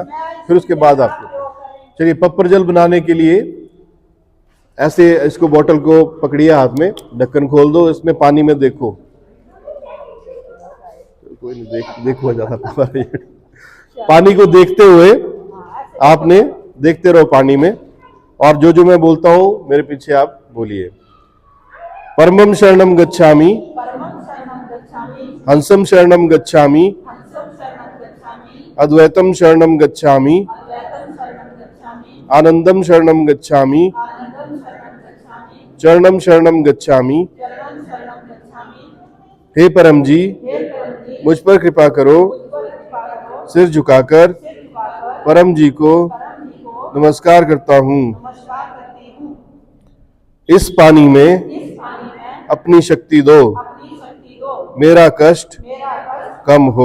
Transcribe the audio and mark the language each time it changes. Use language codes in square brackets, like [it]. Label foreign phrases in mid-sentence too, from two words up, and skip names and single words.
[hi] फिर उसके बाद आपको चलिए पपर जल बनाने के लिए ऐसे इसको बोतल को पकड़िए हाथ में, ढक्कन खोल दो, इसमें पानी में देखो, कोई नहीं देखो ज्यादा पानी को देखते हुए आपने देखते रहो पानी में, और जो जो मैं बोलता हूं मेरे पीछे आप बोलिए। [sa] परमम शरणम गच्छामि, हंसम शरणम गच्छामि, अद्वैतम शरणम गच्छामि, आनंदम शरणम गच्छामि, चरणम शरणम गच्छामि। [hi] हे परम जी, मुझ पर कृपा करो, सिर झुकाकर परम जी को नमस्कार करता हूँ। इस पानी में अपनी शक्ति दो, मेरा कष्ट कम हो।